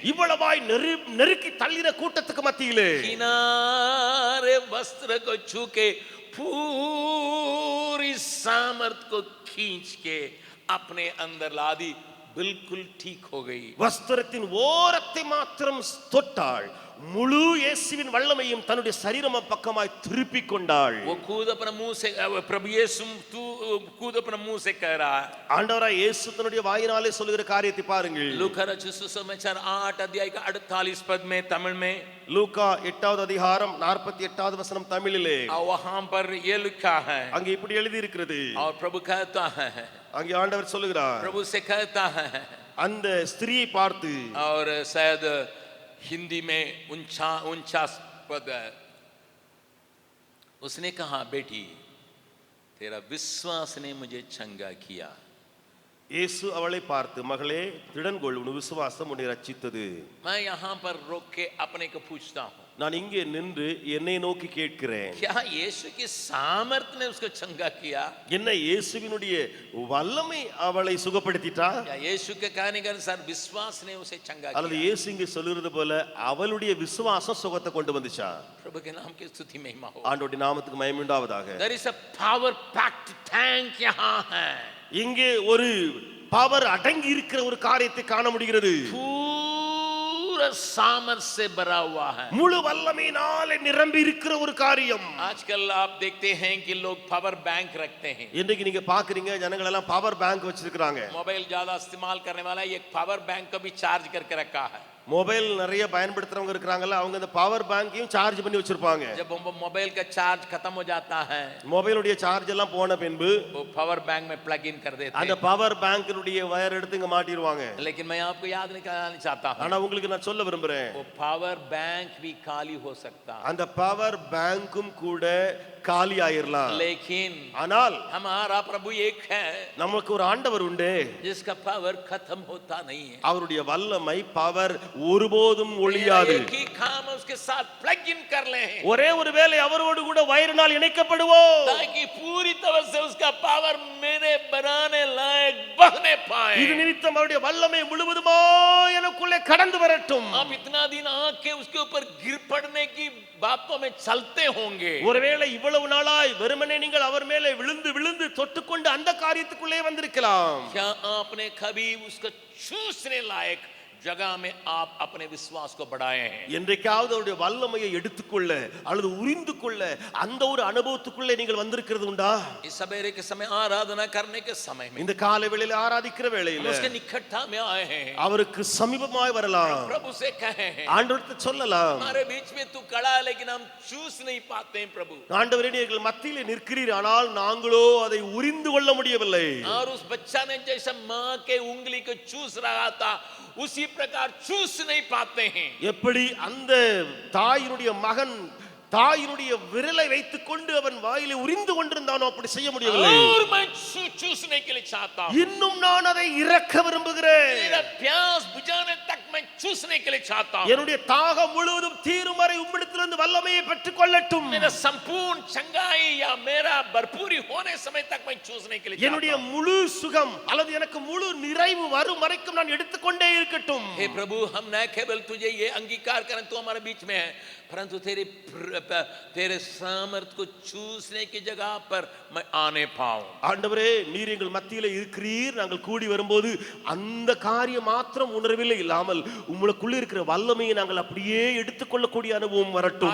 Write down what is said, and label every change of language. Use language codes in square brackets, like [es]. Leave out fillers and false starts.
[ta] இவ்வளவாய் நெருக்கி தள்ளின கூட்டத்துக்கு மத்தியிலே [hi] किनारे वस्त्र को छू के पूरी सामर्थ को खींच के अपने अंदर ला दी, बिल्कुल ठीक हो गई। [ta] வஸ்திரத்தின் ஓரத்தை மாத்திரம் தொட்டாள், முழு இயேசுவின் வல்லமையும் தன்னுடைய சரீரம் பக்கமாய் திருப்பிக் கொண்டாள். [hi] वो खुद अपने मुंह से, प्रभु यीशु तू खुद अपने मुंह से कह रहा है, [ta] ஆண்டவராய் இயேசு தன்னுடைய வாயினாலே சொல்லுகிற காரியத்தை பாருங்கள். [hi] लूका रचित सुसमाचार 8 अध्याय का 48 पद में तमिल में, [ta] லூக்கா 8வது அதிகாரம் 48வது வசனம் தமிழிலே, [hi] और वहां पर ये लिखा है, [ta] அங்கே இப்படி எழுதி இருக்கிறது. [hi] और प्रभु कहता है, [ta] அங்கே ஆண்டவர் சொல்லுகிறார், [hi] प्रभु से कहता है, [ta] அந்த ஸ்திரியை பார்த்து, [hi] और शायद हिंदी में 49 पद है, उसने कहा बेटी तेरा विश्वास ने मुझे चंगा किया। [ta] இயேசு அவளை பார்த்து, மகளே திடன்கொள், உன் விசுவாசம் உன்னை ரட்சித்தது. [hi] मैं यहाँ पर रोक के अपने को पूछता हूँ, [ta] நான் இங்கே நின்று என்னை நோக்கி கேட்கிறேன், [hi] क्या यीशु की सामर्थ ने उसको चंगा किया? [ta] என்ன இயேசுவினுடைய வல்லமை அவளை சுகப்படுத்திட்டா? [hi] या यीशु के कहने के अनुसार विश्वास ने उसे चंगा [ta] அல்லது [hi] किया? [ta] இயேசு இங்கே சொல்லுறது போல அவளுடைய விசுவாசம் சுகத்தை கொண்டு வந்துச்சா? [hi] प्रभु के नाम की स्तुति महिमा हो। [ta] ஆண்டவருடைய நாமத்துக்கு மகிமை உண்டாவதாக. [en] There is a power packed tank [hi] यहाँ है, [ta] இங்கே ஒரு பவர் அடங்கி இருக்கிற ஒரு காரியத்தை காண முடிகிறது. [hi] पूरा सामर्थ से भरा हुआ है। [ta] முழு வல்லமையினாலே நிரம்பி இருக்கிற ஒரு காரியம். [hi] आजकल आप देखते हैं कि लोग पावर बैंक रखते हैं, [ta] இன்னைக்கு நீங்க பாக்குறீங்க ஜனங்கள் எல்லாம் பவர் பேங்க் வச்சிருக்காங்க. [hi] मोबाइल ज्यादा इस्तेमाल करने वाला एक पावर बैंक को भी चार्ज करके रखा है। [ta] மொபைல் நிறைய பயன்படுத்துறவங்க இருக்காங்கல்ல, அவங்க இந்த பவர் பேங்கையும் சார்ஜ் பண்ணி வச்சிருப்பாங்க. [hi] जब मोबाइल का चार्ज खत्म हो जाता है, [ta] மொபைலுடைய சார்ஜ் எல்லாம் போன பின்பு [hi] वो पावर बैंक में प्लग इन कर देते [ta] அந்த [hi] हैं। [ta] பவர் பேங்கினுடைய வயர் எடுத்து இங்க மாட்டிடுவாங்க. [hi] लेकिन मैं आपको याद नहीं कराना चाहता हूँ, [ta] ஆனா உங்களுக்கு நான் சொல்ல விரும்புறேன், [hi] वो पावर बैंक भी खाली हो सकता है, [ta] அந்த பவர் பேங்கும் கூட காலி ஆயிரலாம். [hi] लेकिन [ta] ஆனால் [hi] हमारा प्रभु एक है [ta] நமக்கு ஒரு ஆண்டவர் உண்டு, [hi] जिसका पावर खत्म होता नहीं है। [ta] அவருடைய வல்லமை பவர் ஒருபோதும் ஒளியாது. [hi] एक ही काम उसके साथ प्लग इन कर ले, [ta] ஒரே ஒரு வேளை அவரோடு கூட வயரினால் இணைக்கப்படுவோம், [hi] ताकि पूरी तरह से उसका पावर मेरे बनाने लायक बहने पाए। [ta] இது நிமித்தம் அவருடைய வல்லமை முழுவதுமாய் எனக்குள்ளே கடந்து வரட்டும். [hi] आप इतना दिन आके उसके ऊपर गिर पड़ने की बातों में चलते होंगे, [ta] ஒருவேளை இவ்வளவு நாளாய் வெறுமனே நீங்கள் அவர் மேலே விழுந்து விழுந்து தொட்டுக்கொண்டு அந்த காரியத்துக்குள்ளே வந்திருக்கலாம். [hi] क्या आपने कभी उसको चूसने लायक जगह में आप अपने विश्वास को बढ़ाए हैं? [ta] என்றைக்காவது அவருடைய வல்லமையை எடுத்துக்கொள்ள அல்லது உரிந்து கொள்ள அந்த ஒரு அனுபவத்துக்குள்ளே நீங்கள் வந்திருக்கிறது உண்டா? [hi] इस सवेरे के समय आराधना करने के समय में [ta] இந்த காலை வேளையில ஆராதிக்கிற [hi] हम [ta] வேளையில [hi] उसके निकटता में आए हैं, [ta] அவருக்கு சமீபமாய் வரலாம், [hi] प्रभु से कहे हैं [ta] ஆண்டவருக்கு சொல்லலாம், [hi] हमारे बीच में तू खड़ा है लेकिन हम चूस नहीं पाते हैं प्रभु। [ta] ஆண்டவரே நீங்கள் மத்தியிலே நிற்கிறீர், ஆனால் நாங்களோ அதை உரிந்து கொள்ள முடியவில்லை. [hi] और उस बच्चा ने जैसे माँ के उंगली को चूस रहा था उसी प्रकार चूस नहीं पाते हैं। [ta] எப்படி அந்த தாயினுடைய மகன் தாயினுடைய விரலை வைத்துக் கொண்டு அவன் வாயிலே உரிந்து கொண்டிருந்தானோ அப்படி செய்ய முடியவில்லை. [hi] और मैं चूसने के लिए चाहता हूं, [ta] இன்னும் நான் அதை இறக்க விரும்புகிறேன். [hi] मेरा प्यास बुझाने तक मैं चूसने के लिए चाहता हूं, [ta] என்னுடைய தாகம் முழுவதும் தீரும் வரை உம்மிடத்திலிருந்து வல்லமையை பெற்றுக் கொள்ளட்டும். [hi] मेरा संपूर्ण चंगाई या मेरा भरपूरी होने समय तक मैं चूसने के लिए चाहता [ta] என்னுடைய [hi] हूं। [ta] முழு சுகம் அல்லது எனக்கு முழு நிறைவு வரும் வரைக்கும் நான் எடுத்துக்கொண்டே இருக்கட்டும். [hi] हे प्रभु, हम न केवल तुझे ये अंगीकार करें तू हमारे बीच में है, परंतु तेरे सामर्थ को चूसने की जगह पर मैं आने पाऊं। [ta] ஆண்டவரே, நீர் எங்கள் மத்தியிலே இருக்கிறீர், நாங்கள் கூடி வரும்போது அந்த காரியம் மாத்திரம் உணர்வில்லை இல்லாமல் உங்களுக்குள்ள இருக்கிற வல்லமையை நாங்கள் அப்படியே எடுத்துக்கொள்ளக்கூடிய அனுபவம் வரட்டும்.